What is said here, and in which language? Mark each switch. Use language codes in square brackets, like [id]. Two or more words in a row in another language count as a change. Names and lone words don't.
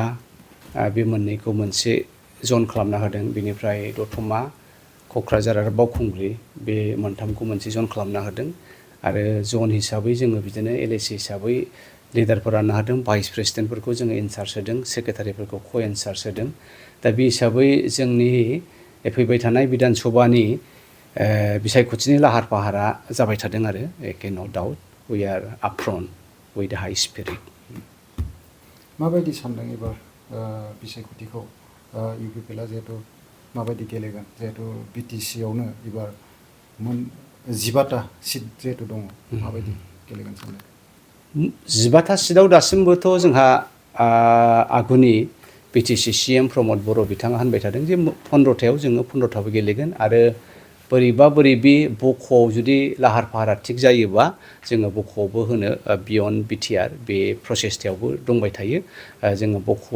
[brx] बे मोननैखौ मोनसे जन खालामना होदों बेनिफ्राय दतमा क'क्राझार आरो बावखुंग्रि बे मोनथामखौ मोनसे जन खालामना होदों आरो जन हिसाबै जोङो बिदिनो एलएसि हिसाबै लिडारफोर राननो हादों भाइस प्रेसिडेन्टफोरखौ जोङो इनचार्ज होदों सेक्रेटारिफोरखौ क' इनचार्ज होदों दा बे हिसाबै जोंनि फैबाय थानाय बिधान सभानि बिसायख'थिनि लाहार फाहारा जाबाय थादों आरो एके [en] no doubt we are upfront with the high spirit [brx] माबायदि सानदों एबार बिसायख'थिखौ इउपिपिएलआ जिहेतु माबायदि गेलेगोन जिहेतु बिटिसिआवनो एबार 15टा सिट जिहेतु दङ माबायदि गेलेगोन सानदों 15टा सिटआव दासिमबोथ' जोंहा आगुनि बिटिसि सिएम प्रमद बर' बिथाङा होनबाय थादों जे 15टायाव जोङो 15टाबो गेलेगोन आरो बोरैबि बक'आव जुदि लाहार फाहारा थिग जायोबा जोङो बक'आवबो होनो बियन्ड बिटिआर बे प्रसेसटायावबो दंबाय थायो जोङो बक'आव